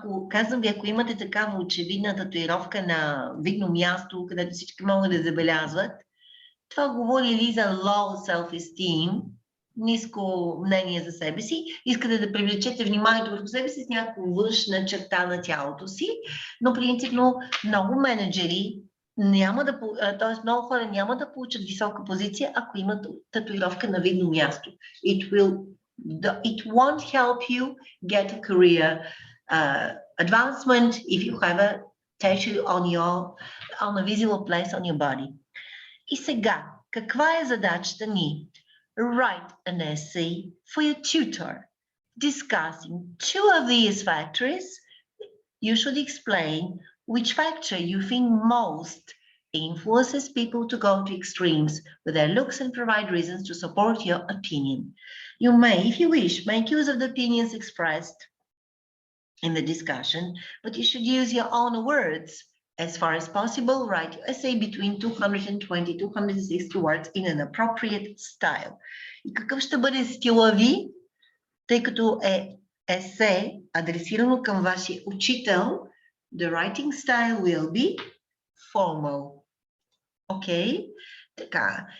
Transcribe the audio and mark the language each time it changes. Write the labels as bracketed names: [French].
[Bulgarian] Казвам ви, ако имате такава очевидна татуировка на видно място, където всички могат да забелязват, това говори ли за [English] low self-esteem, [Bulgarian] ниско мнение за себе си, искате да привлечете вниманието върху себе си с някаква външна черта на тялото си, но принципно много менеджери т.е. много хора няма да получат висока позиция, ако имат татуировка на видно място. [English] It won't help you get a career advancement if you have a tattoo on a visible place on your body. [Bulgarian] И сега, каква е задачата ни? [English] Write an essay for your tutor discussing two of these factors. You should explain which factor you think most influences people to go to extremes with their looks and provide reasons to support your opinion. You may, if you wish, make use of the opinions expressed in the discussion, but you should use your own words. As far as possible, write your essay between 220-260 words in an appropriate style. [Bulgarian] И какъв ще бъде стила ви, тъй като е есе, адресирано към вашия учител, [English] the writing style will be formal. [Bulgarian] Окей? Така.